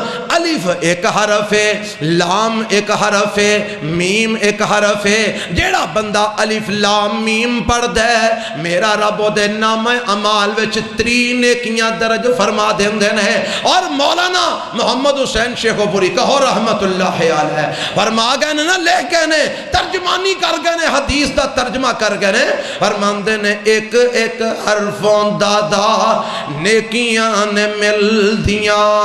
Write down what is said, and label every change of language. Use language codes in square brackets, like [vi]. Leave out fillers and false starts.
[ur] الف ایک حرف ہے، لام ایک حرف ہے، میم ایک حرف ہے. [pa] جیڑا بندہ الف لام میم پڑھ دے میرا رب او دے نام اعمال وچ 3 نیکیاں درج فرما دیندے نے. [ur] اور مولانا محمد حسین شیخو پوری کہو رحمت اللہ علیہ فرما گئے نا، [pa] لے گئے نے، ترجمانی کر گئے نے، حدیث دا ترجمہ کر گئے نے. فرماندے نے ایک ایک حرفوں دادا نیکیاں نے مل دیاں.